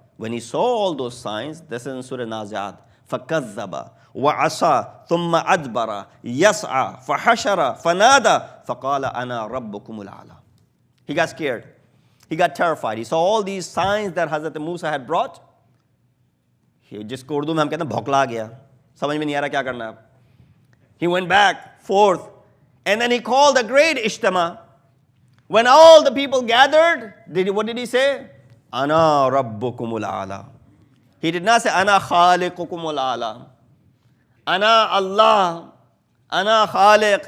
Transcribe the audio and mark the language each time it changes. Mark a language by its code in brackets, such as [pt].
[en] When he saw all those signs, this is in Surah Nazi'at, [ar] فَكَذَّبَ وَعَصَى ثُمَّ أَدْبَرَ يَسْعَى فَحَشَرَ فَنَادَى فَقَالَ أَنَا رَبُّكُمُ الْأَعْلَى. [en] He got scared. He got terrified. He saw all these signs that Hazrat Musa had brought. [hi] जिसको उर्दू में हम कहते हैं भौकला गया, समझ में नहीं आ रहा क्या करना है. [en] He went back, forth, and then he called a great ijtima. When all the people gathered, what did he say? [ar] Ana rabbukumul a'la. [en] He did not say [ar] Ana khaliqukumul a'la. Ana Allah. Ana khaliq.